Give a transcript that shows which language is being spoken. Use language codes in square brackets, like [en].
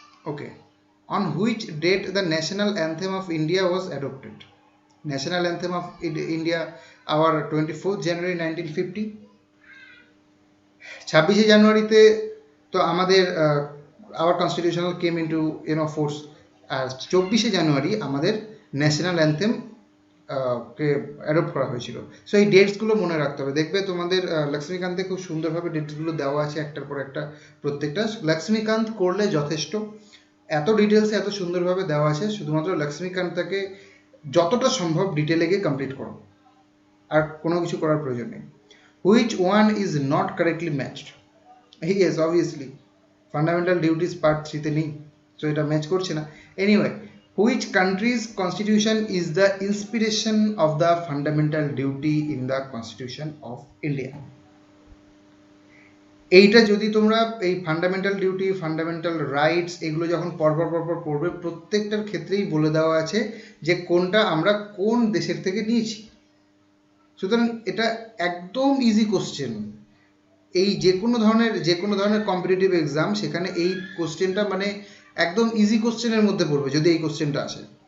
[en] Okay, on which date the national anthem of India was adopted? National anthem of India, our 24th January 1950. [bn] 26শে জানুয়ারিতে তো আমাদের [en] our constitutional came into force, [bn] আর 24শে জানুয়ারি আমাদের national anthem কে adopt করা হয়েছিল। So এই ডেটসগুলো মনে রাখতে হবে। দেখবে তোমাদের লক্ষ্মীকান্তে খুব সুন্দরভাবে ডেটসগুলো দেওয়া আছে একটার পর একটা, প্রত্যেকটা লক্ষ্মীকান্ত করলে যথেষ্ট, এত ডিটেলসে এত সুন্দরভাবে দেওয়া আছে, শুধুমাত্র লক্ষ্মীকান্তটাকে যতটা সম্ভব ডিটেলে গিয়ে কমপ্লিট করো, আর কোনো কিছু করার প্রয়োজন নেই। [en] Which one is not correctly matched? Yes, obviously fundamental duties part 3-তে নেই, so এটা match করছে না। Anyway, which country's constitution is the inspiration of the fundamental duty in the Constitution of India? [bn] এইটা যদি তোমরা এই ফান্ডামেন্টাল ডিউটি, ফান্ডামেন্টাল রাইটস এগুলো যখন পরপর পড়বে, প্রত্যেকটার ক্ষেত্রেই বলে দেওয়া আছে যে কোনটা আমরা কোন দেশের থেকে নিয়েছি। সুতরাং এটা একদম ইজি কোশ্চেন। এই যে কোনো ধরনের কম্পিটিটিভ এক্সাম, সেখানে এই কোশ্চেনটা মানে একদম ইজি কোশ্চেনের মধ্যে পড়বে যদি এই কোশ্চেনটা আসে।